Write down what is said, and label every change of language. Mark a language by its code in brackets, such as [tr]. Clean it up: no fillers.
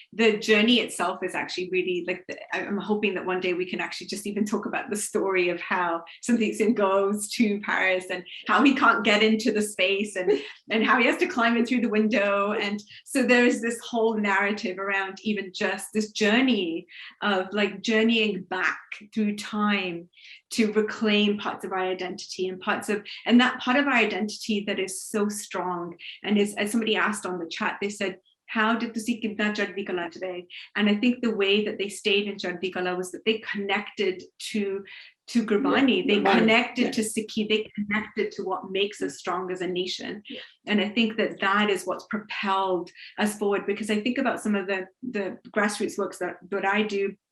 [en] But the journey itself is actually really like I'm hoping that one day we can actually just even talk about the story of how Sandeep Singh goes to Paris and how he can't get into the space and how he has to climb in through the window, and so there is this whole narrative around even just this journey of like journeying back through time to reclaim parts of our identity and that part of our identity that is so strong and is, as somebody asked on the chat, they said how did [pa] ਤੁਸੀਂ ਕਿੱਦਾਂ ਚੜ੍ਹਦੀ ਕਲਾ ਚ ਰਹੇ? [en] And I think the way that they stayed in chardi kala was that they connected to Gurbani, they connected to Sikhi, they connected to what makes us strong as a nation. And I think that that is what's propelled us forward, because I think about some of the grassroots works that I do.